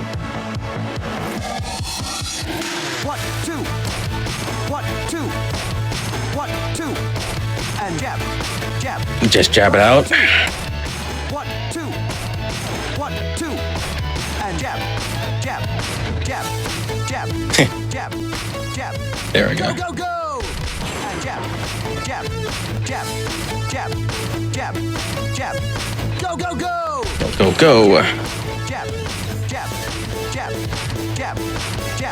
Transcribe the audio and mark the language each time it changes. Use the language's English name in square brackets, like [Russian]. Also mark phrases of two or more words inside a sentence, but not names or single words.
[English] 1, 2, 1, 2, 1, 2, and jab, jab. Just jab it out. 1, 2, 1, 2, and jab, jab, jab, jab, jab, jab. There we go. Go, go, go! And jab, jab, jab, jab, jab, jab. Go, go, go! Go, go. Jab, jab, jab, jab, jab.